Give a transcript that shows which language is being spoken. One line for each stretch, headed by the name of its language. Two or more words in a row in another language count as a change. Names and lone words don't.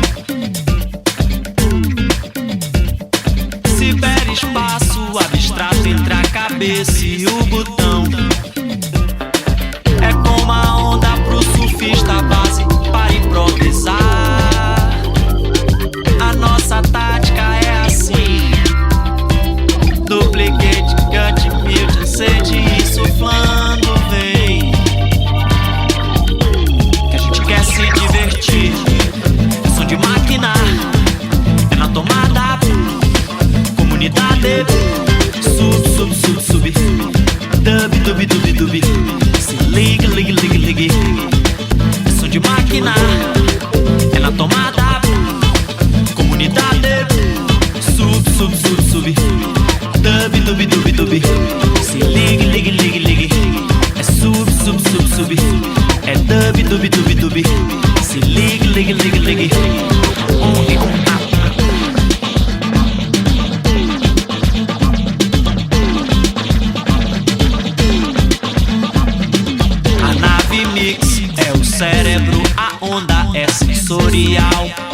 Portuguese: Ciberespaço abstrato entre a cabeça e o botão. É como a onda pro surfista, base para improvisar. A nossa tática é assim:
English: duplicate, cut, mute,
Portuguese: sede e suflando vem. Que a gente quer se divertir. É som de máquina, é na tomada. Comunidade, sub, sub, sub, sub. Dub, dub, dub, dub. Se liga, liga, liga, liga. É som de máquina, é na tomada. Comunidade, sub, sub, sub, sub. Dub, dub, dub, dub. Se liga, liga, liga, liga. É sub, sub, sub, sub. É dub, dub, dub, dub. Se liga, liga, liga, liga. A nave mix é o cérebro, a onda é sensorial.